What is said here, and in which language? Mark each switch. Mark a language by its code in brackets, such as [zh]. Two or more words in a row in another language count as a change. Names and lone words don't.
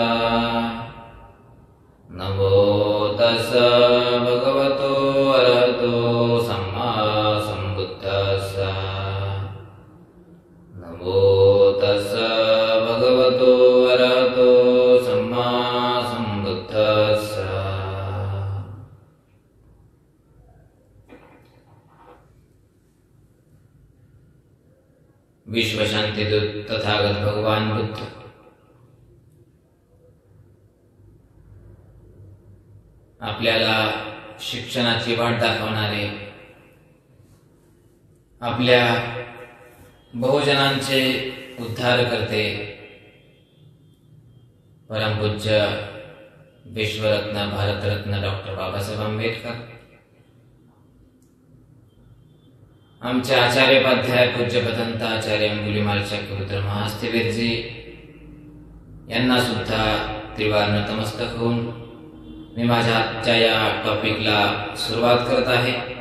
[pi] नमो तस्स भगवतो अरहतो सम्मा सम्बुद्धस्स। नमो तस्स भगवतो अरहतो सम्मा सम्बुद्धस्स। [mr] विश्व शांति दूत तथागत भगवान बुद्ध आपल्याला शिक्षणाची वाट दाखवणारे, आपल्या बहुजनांचे उद्धार करते, परमपूज्य विश्वरत्न भारतरत्न डॉक्टर बाबासाहेब आंबेडकर, आमचे आचार्योपाध्याय पूज्य भदंत आचार्य अंगुलीमाल चक्रपुत्र महास्थवीरजी यांना सुद्धा त्रिवार नतमस्तक होऊन मी माझ्या आजच्या या टॉपिकला सुरुवात करत आहे।